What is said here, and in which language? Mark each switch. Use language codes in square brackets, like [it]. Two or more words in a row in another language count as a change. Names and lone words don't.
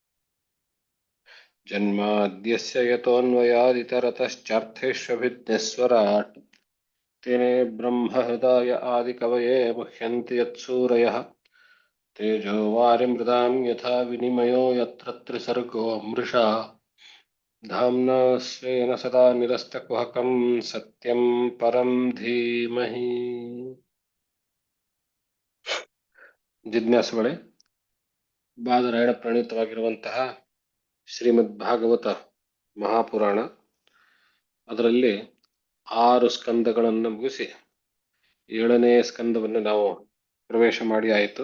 [sa] जन्माद्यस्य यतोऽन्वयादितरतश्चार्थेष्वभिज्ञस्वराट् तेने ब्रह्महृदाय आदिकवये मुह्यन्ति यत्सूरयः तेजो वारिमृदां यथा विनिमयो यत्र त्रिसर्गो मृषा धाम्ना स्वेन सदा निरस्तकुहकं सत्यं परं धीमहि. [kn] ಜಿಜ್ಞಾಸುಗಳೇ, ಬಾದರಾಯಣ ಪ್ರಣೀತವಾಗಿರುವಂತಹ ಶ್ರೀಮದ್ ಭಾಗವತ ಮಹಾಪುರಾಣ, ಅದರಲ್ಲಿ 6 ಸ್ಕಂದಗಳನ್ನು ಮುಗಿಸಿ 7ನೇ ಸ್ಕಂದವನ್ನು ನಾವು ಪ್ರವೇಶ ಮಾಡಿ ಆಯಿತು.